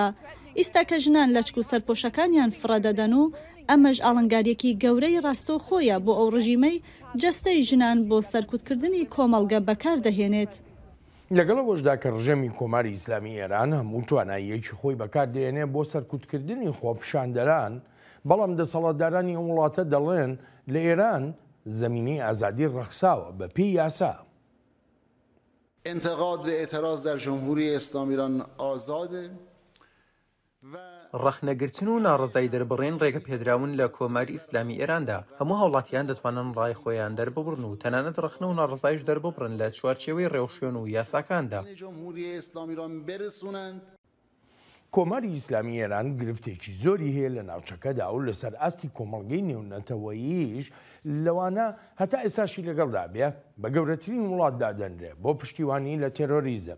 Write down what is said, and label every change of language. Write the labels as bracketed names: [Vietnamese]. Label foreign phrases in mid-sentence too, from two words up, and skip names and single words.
[Central Kurdish] ئیستا کە ژنان لەچک و سەرپۆشەکانیان فڕەدەدەن و ئەمەش ئاڵنگاریەکی گەورەی ڕاستۆخۆیە بۆ ئەو ڕژیمەی جەستەی ژنان بۆ سەرکوتکردنی کۆمەڵگە بەکار دەهێنێت. لەگەڵەوەشدا کە ڕژەمی کۆماری ئیسلامی ئێران هەموو تواناییەکی خۆی بەکاردێنێ بۆ سەرکوتکردنی خۆپیشاندەران، بەڵام دەسەڵاتدارانی ئەم وڵاتە دەڵێن لە ئێران زمینی ئازادی ڕەخساوە بە پێی یاسا. [Persian] انتقاد و اعتراض در جمهوری اسلامی ایران آزاده [Central Kurdish] ڕەخنەگرتن و ناڕزایی دەربڕێن ڕێگە پێدراون لە کۆماری ئیسلامی ئێراندا. هەموو هاوڵاتیان دەتوانن ڕای خۆیان دەرببڕن و تەنانەت ڕەخنە و ناڕزایش دەرببڕن لە چوارچێوەی ڕێوشێن و یاساکاندا. کۆماری ئیسلامی ئێران گرفتێکی زۆری هەیە لە ناوچەکەدا و لەسەر ئاستی کۆمەڵگەی نێونەتەوەییش لەوانە هەتا ئێستاشی لەگەڵدا بێ بە گەورەترین وڵات دادەنرێ بۆ پشتیوانی لە تێرۆریزم.